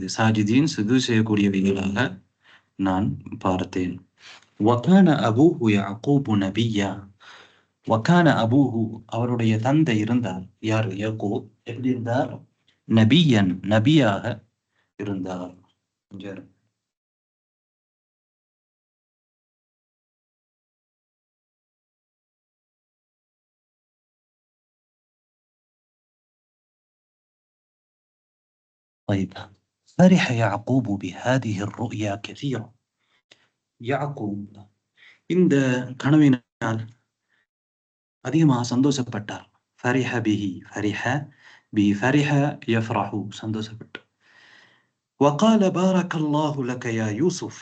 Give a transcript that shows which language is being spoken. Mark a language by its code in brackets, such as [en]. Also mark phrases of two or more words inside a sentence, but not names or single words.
[ta] சாஜிதீன் சுஜூது செய்யக்கூடியவைகளாக நான் பார்த்தேன். [ar] وكان أبوه يعقوب نبيا. وكان أبوه [ta] அவருடைய தந்தை இருந்தார். யார்? யாக்கூப். எப்படி இருந்தார்? நபியன், நபியாக இருந்தார். [ar] طيب. فرح يعقوب بهذه الرؤيا كثيرا. [ta] யாக்கூப் இந்த கனவினால் அதிகமாக சந்தோஷப்பட்டார். [ar] فرح به، فرح به، فرح يفرح, சந்தோஷப்பட்டார். وقال بارك الله لك يا يوسف.